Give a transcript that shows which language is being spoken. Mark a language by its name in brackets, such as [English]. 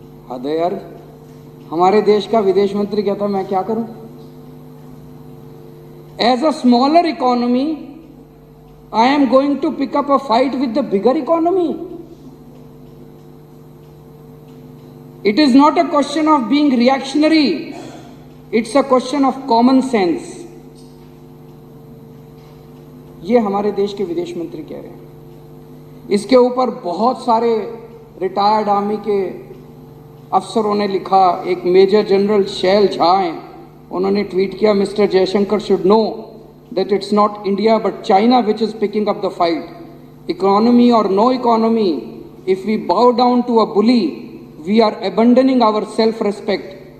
[Hindi] हद है यार, हमारे देश का विदेश मंत्री कहता मैं क्या करूं? [English] As a smaller economy I am going to pick up a fight with the bigger economy. It is not a question of being reactionary, it's a question of common sense. [Hindi] ये हमारे देश के विदेश मंत्री कह रहे हैं। इसके ऊपर बहुत सारे रिटायर्ड आर्मी के अफसरों ने लिखा। एक मेजर जनरल शैल झा हैं, उन्होंने ट्वीट किया, [English] Mister Jaishankar should know that it's not India but China which is picking up the fight. Economy or no economy, If we bow down to a bully, we are abandoning our self-respect.